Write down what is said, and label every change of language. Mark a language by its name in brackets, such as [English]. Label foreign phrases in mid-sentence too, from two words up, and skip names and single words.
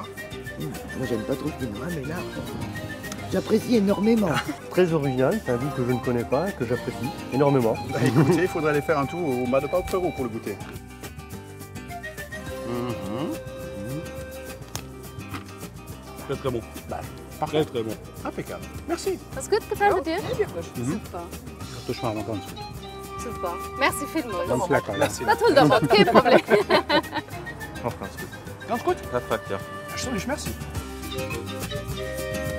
[French] Moi j'aime pas trop le quinoa, mais là, j'apprécie énormément. Très original, c'est un goût que je ne connais pas, que j'apprécie énormément. Bah, écoutez, il faudrait aller faire un tour au Mad About Peru pour le goûter. Très très bon. Parfait. Très bon. Impeccable. Merci. [German] Was gut gefällt es dir? Super. [Polish] To już mam na końcu. [German] Super. Merci vielmals. Ganz lecker, ja. [French] Merci. Pas tout d'abord, [German] kein Problem. Auch ganz gut. Ganz gut. Perfekt, ja. [Dutch] Alsjeblieft, merci.